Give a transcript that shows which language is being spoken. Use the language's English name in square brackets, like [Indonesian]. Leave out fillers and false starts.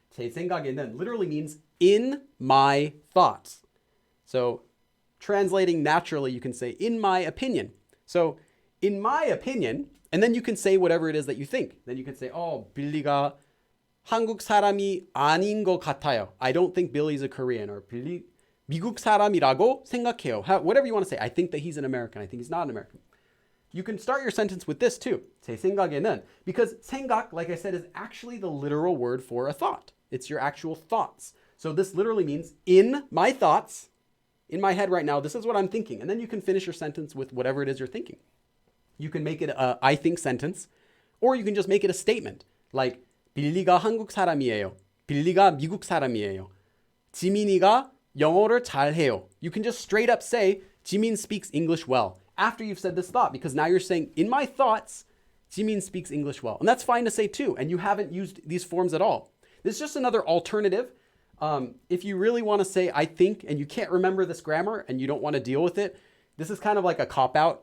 [Korean] 제 생각에는 [English] literally means in my thoughts. So translating naturally, you can say in my opinion. So in my opinion, and then you can say whatever it is that you think. Then you can say, [Korean] 빌리가 한국 사람이 아닌 것 같아요. [English] I don't think Billy's a Korean. Or [Korean] 미국 사람이라고 생각해요. [English] Whatever you want to say. I think that he's an American. I think he's not an American. You can start your sentence with this too. [Korean] 제 생각에는. [English] Because 생각, like I said, is actually the literal word for a thought. It's your actual thoughts. So this literally means in my thoughts, in my head right now, this is what I'm thinking. And then you can finish your sentence with whatever it is you're thinking. You can make it a I think sentence, or you can just make it a statement. [Korean] Like, 빌리가 한국 사람이에요. 빌리가 미국 사람이에요. 지민이가 영어를 잘해요. [English] You can just straight up say, Jimin speaks English well. After you've said this thought, because now you're saying, in my thoughts, Jimin speaks English well. And that's fine to say too, and you haven't used these forms at all. This is just another alternative. If you really want to say, I think, and you can't remember this grammar, and you don't want to deal with it, this is kind of like a cop-out.